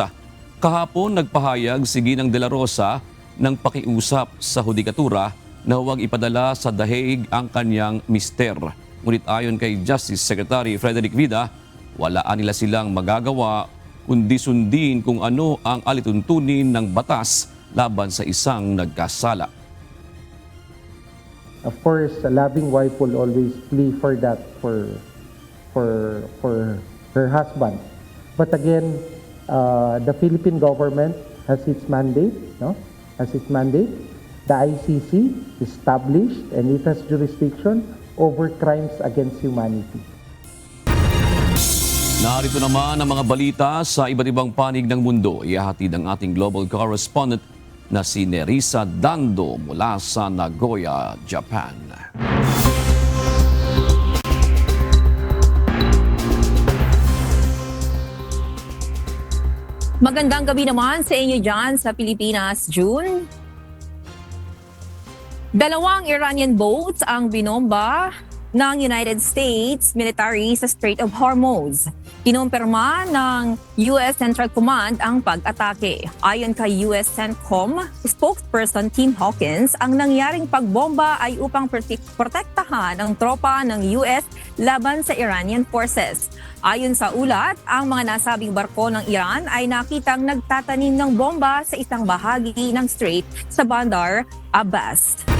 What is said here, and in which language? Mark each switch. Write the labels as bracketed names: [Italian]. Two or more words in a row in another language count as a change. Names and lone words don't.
[Filipino] Kahapon nagpahayag si Ginang De La Rosa ng pakiusap sa hudikatura na huwag ipadala sa dahig ang kanyang mister. Ngunit ayon kay Justice Secretary Frederick Vida, walaan nila silang magagawa kundi sundin kung ano ang alituntunin ng batas laban sa isang nagkasala. [English] Of course, a loving wife will always plea for that for her husband. But again, the Philippine government has its mandate, no? Has its mandate. The ICC established and it has jurisdiction over crimes against humanity. [Filipino] Narito naman ang mga balita sa iba't ibang panig ng mundo. Ihahatid ang ating global correspondent na si Nerissa Dando mula sa Nagoya, Japan. Magandang gabi naman sa inyo dyan sa Pilipinas, June. 2 Iranian boats ang binomba ng United States military sa Strait of Hormuz. Kinumpirma ng U.S. Central Command ang pag-atake. Ayon kay U.S. CENTCOM spokesperson Tim Hawkins, ang nangyaring pagbomba ay upang protektahan ang tropa ng U.S. laban sa [English] Iranian forces. [Filipino] Ayon sa ulat, ang mga nasabing barko ng Iran ay nakitang nagtatanim ng bomba sa isang bahagi ng strait sa Bandar Abbas.